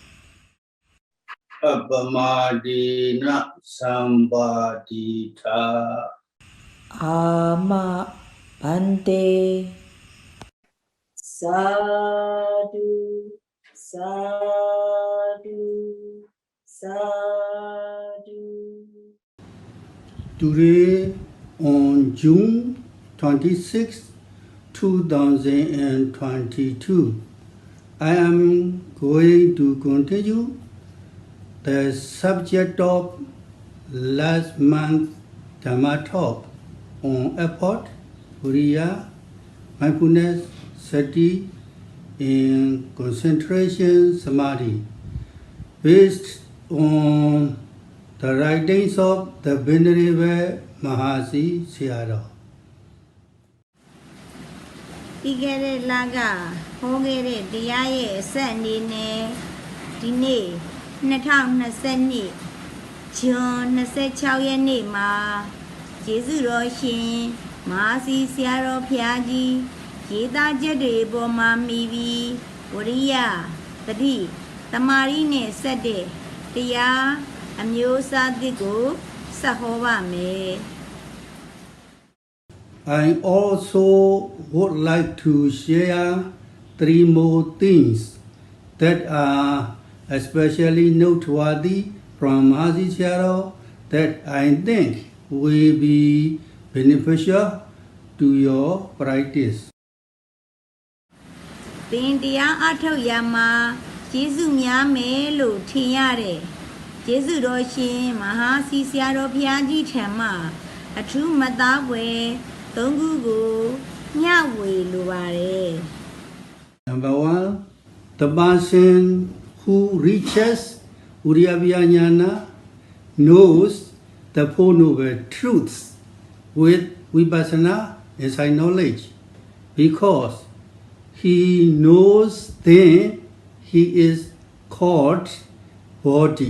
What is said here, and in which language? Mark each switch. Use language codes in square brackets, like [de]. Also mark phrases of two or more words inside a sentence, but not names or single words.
[pi] Appamadina Sambadhita Ama Bhante Sadhu Sadhu Sadhu. [en] Today on June 26, 2022, I am going to continue the subject of last month's Dhamma talk on effort, Vïriya, mindfulness, Sati, and concentration, Samādhi, based on the writings of the Venerable Mahasi Sayadaw. [my] ပြီးခဲ့တဲ့လကဟောခဲ့တဲ့တရားရဲ့အဆက်အနေနဲ့ဒီနေ့2020ဇွန်26ရက်နေ့မှာကျေးဇူးတော်ရှင်မဟာစီဆရာတော်ဘုရားကြီးရေးသားချက်တွေပေါ်မှာမိပြီးဝရိယတတိတမာရီနဲ့ဆက်တဲ့တရားအမျိုးအစားသစ်ကိုဆက်ဟောပါမယ် [en] I also would like to share 3 more things that are especially noteworthy from Mahasi Sayadaw that I think will be beneficial to your practice. [my] သင်တရားအထုတ်ရမှာကျေးဇူးများမယ်လို့ထင်ရတဲ့ကျေးဇူးတော်ရှင်မဟာစီဆရာတော်ဘုရားကြီးထံမှအထူးမသားပွဲ၃ခုကိုမျှဝေလိုပါတယ် [en] Number 1, the person who reaches Vïriya knows the Four Noble Truths with vipassana insight knowledge, because he knows then he is called body.